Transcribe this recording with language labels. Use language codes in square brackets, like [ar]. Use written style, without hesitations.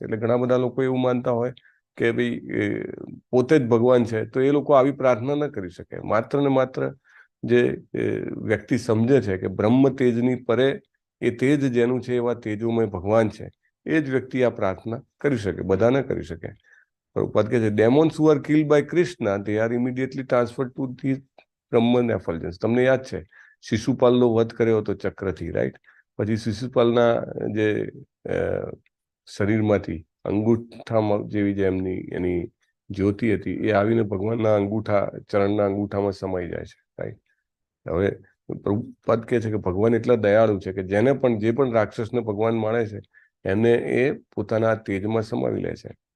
[gu] એટલે ઘણા બધા લોકો એવું માનતા હોય કે ભાઈ પોતે જ ભગવાન છે તો એ લોકો આવી પ્રાર્થના ન કરી શકે. માત્ર ને માત્ર જે વ્યક્તિ સમજે છે કે બ્રહ્મ તેજની પરે એ તેજ જેનું છે એવા તેજોમય ભગવાન છે એ જ વ્યક્તિ આ પ્રાર્થના કરી શકે, બધા ન કરી શકે. પ્રભુપાદ કહે છે [en] Demons who are killed by Krishna, they are immediately transferred to the Brahman effulgence. [gu] તમને યાદ છે શિશુપાલનો વધ કર્યો હતો ચક્રથી, રાઈટ? પછી શિશુપાલના જે શરીરમાંથી અંગૂઠામાં જેવી જે એની જ્યોતિ હતી એ આવીને ભગવાનના અંગૂઠા, ચરણના અંગૂઠામાં સમાઈ જાય છે, રાઈટ? હવે પ્રભુપાદ કહે છે કે ભગવાન એટલા દયાળુ છે કે જેને પણ, જે પણ રાક્ષસને ભગવાન માણે છે એને એ પોતાના તેજમાં સમાવી લે છે.